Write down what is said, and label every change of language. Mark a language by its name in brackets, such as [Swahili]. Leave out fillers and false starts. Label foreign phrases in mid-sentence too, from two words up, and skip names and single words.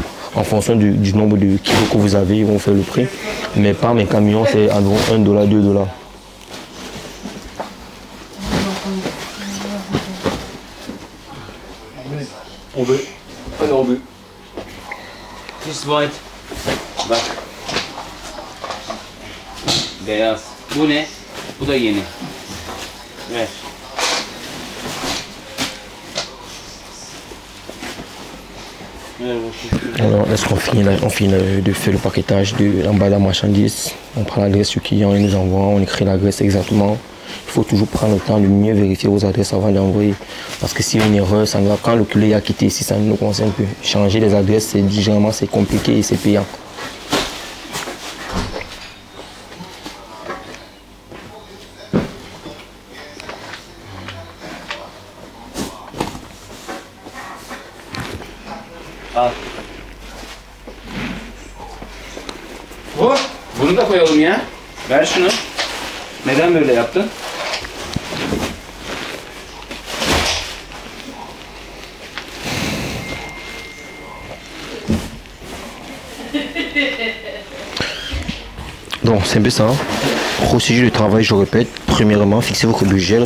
[French] En fonction du nombre de kilos que vous avez, ils vont faire le prix. Mais par mes camions, c'est environ $1, $2. On veut. On veut. [English] This white. [Turkish] Bak. Beyaz. Bu ne? Bu da yeni. Ver. [French] Alors, lorsqu'on finit de faire le paquetage de l'emballage de la marchandise, on prend l'adresse du client, il nous envoie, on écrit l'adresse exactement. Il faut toujours prendre le temps de mieux vérifier vos adresses avant d'envoyer. Parce que s'il y a une erreur, ça va, quand le client a quitté ici, ça ne nous concerne plus. Changer les adresses, généralement c'est compliqué et c'est payant. [Turkish] Al. Bunu da koyalım ya. Ver şunu. Neden böyle yaptın? [French] Donc c'est un peu ça. Procédure de travail, je répète. Premièrement, fixez votre budget.